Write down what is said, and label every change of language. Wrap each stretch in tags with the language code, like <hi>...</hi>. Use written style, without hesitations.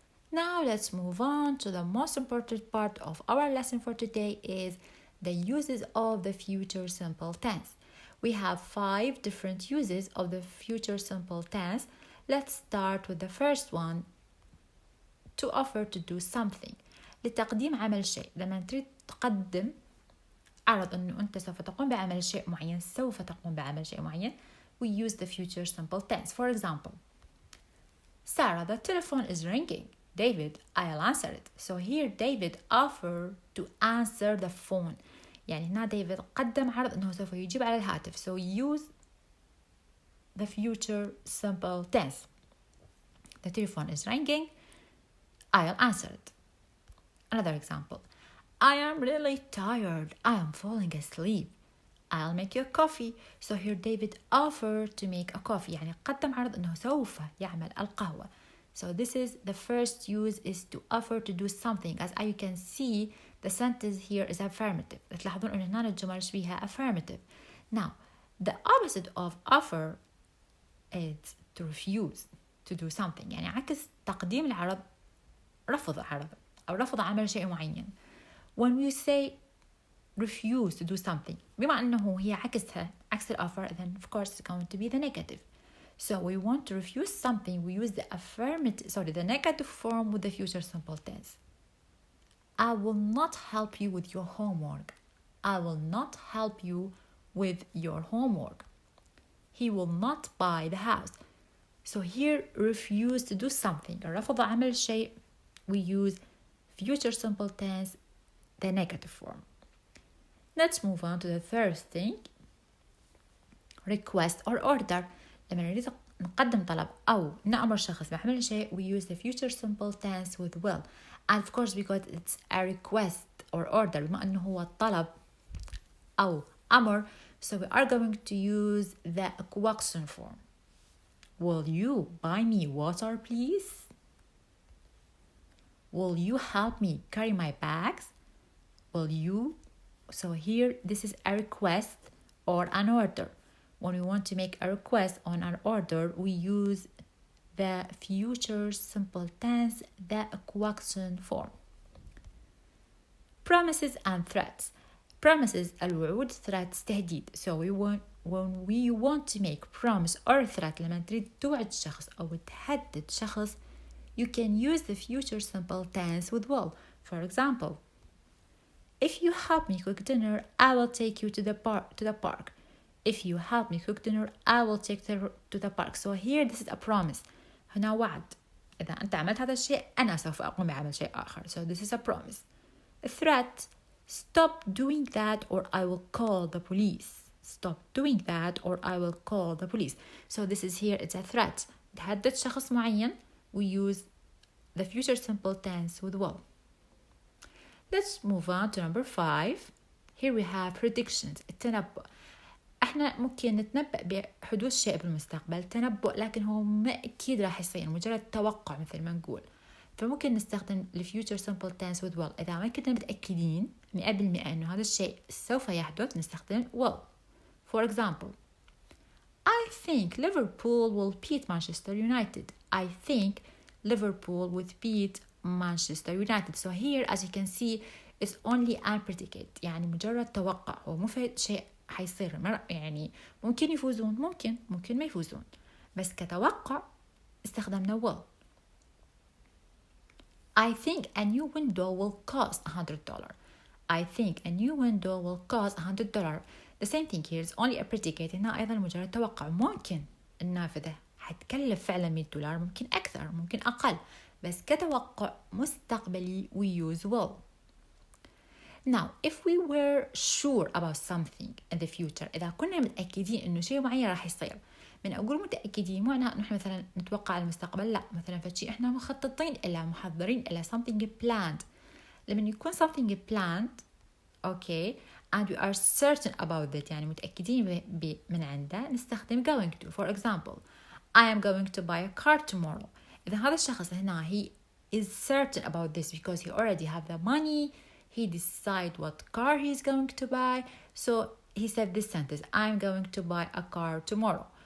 <en>Now let's move on to the most important part of our lesson for today is the uses of the future simple tense. We have 5 different uses of the future simple tense. Let's start with the first one. To offer to do something.</en> <ar>لتقديم عمل شيء. لما تريد تقدم عرض أنه أنت سوف تقوم بعمل شيء معين، سوف تقوم بعمل شيء معين,</ar> <en>we use the future simple tense. For example, Sarah, the telephone is ringing. David, I'll answer it. So here David offered to answer the phone.</en> <ar>يعني هنا ديفيد قدم عرض أنه سوف يجيب على الهاتف.</ar> <en>So use the future simple tense. The telephone is ringing. I'll answer it. Another example. I am really tired. I am falling asleep. I'll make you a coffee. So here David offered to make a coffee.</en> <ar>يعني قدم عرض أنه سوف يعمل القهوة.</ar> <en>So this is the first use, is to offer to do something. As you can see, the sentence here is affirmative.</en> <ar>تلاحظون أن هنا الجمل فيها affirmative.</ar> <en>Now, the opposite of offer is to refuse to do something.</en> <ar>يعني عكس تقديم العرض رفض عرض أو رفض عمل شيء معين.</ar> <en>When we say refuse to do something,</en> <ar>بما أنه هي عكسها عكس الoffer,</ar> <en>then of course it's going to be the negative. So we want to refuse something, we use the negative form with the future simple tense. I will not help you with your homework. I will not help you with your homework. He will not buy the house. So here refuse to do something,</en> <ar>رفض عمل شيء,</ar> <en>we use future simple tense, the negative form. Let's move on to the third thing. Request or order.</en> <ar>لما نريد نقدم طلب أو نأمر شخص بعمل شيء,</ar> <en>we use the future simple tense with will. And of course because it's a request or order,</en> <ar>بما أنه هو طلب أو أمر,</ar> <en>so we are going to use the question form. Will you buy me water, please? Will you help me carry my bags? Will you? So here this is a request or an order. When we want to make a request on an order, we use the future simple tense, the question form. Promises and threats. Promises الوعود, threats تهديد. So when we want to make promise or threat,</en> <ar>لما تريد توعد شخص أو تهدد شخص,</ar> <en>you can use the future simple tense with will. For example, if you help me cook dinner, I will take you to the park. If you help me cook dinner, I will take you to the park. So here this is a promise.</en> <ar>هنا وعد. إذا أنت عملت هذا الشيء أنا سوف أقوم بعمل شيء آخر.</ar> <en>So this is a promise. A threat. Stop doing that or I will call the police. Stop doing that or I will call the police. So this is here, it's a threat.</en> <ar>تهدد شخص معين,</ar> <en>we use the future simple tense with will. Let's move on to number 5. Here we have predictions.</en> <ar>التنبؤ. احنا ممكن نتنبأ بحدوث شيء بالمستقبل, تنبؤ, لكن هو ما أكيد راح يصير, مجرد توقع مثل ما نقول. فممكن نستخدم</ar> <en>the future simple tense with will.</en> <ar>إذا ما كنا متأكدين 100% إنه هذا الشيء سوف يحدث, نستخدم will.</ar> <en>For example, I think Liverpool will beat Manchester United. I think Liverpool will beat Manchester United. So here, as you can see, it's only an predicate.</en> <ar>يعني مجرد توقع, هو مو في شيء حيصير. يعني ممكن يفوزون, ممكن ما يفوزون, بس كتوقع استخدمنا will.</ar> <en>I think a new window will cost $100. I think a new window will cost $100. The same thing here is only a predicate.</en> <ar>هنا أيضا مجرد توقع. ممكن النافذة حتكلف فعلا $100, ممكن أكثر, ممكن أقل, بس كتوقع مستقبلي</ar> <en>we use will. Now, if we were sure about something in the future,</en> <ar>إذا كنا متأكدين إنه شيء معين راح يصير, من أقول متأكدين معناها إنه إحنا مثلا نتوقع المستقبل، لا، مثلا فشي إحنا مخططين إلى، محضرين إلى</ar> <en>something planned.</en> <ar>لما يكون</ar> <en>something planned okay and we are certain about that</en> <ar>يعني متأكدين من عنده، نستخدم</ar> <en>going to. For example, I am going to buy a car tomorrow.</en> <ar>إذا هذا الشخص هنا</ar> <en>he is certain about this because he already have the money, he decide what car he is going to buy, so he said this sentence, I'm going to buy a car tomorrow.</en>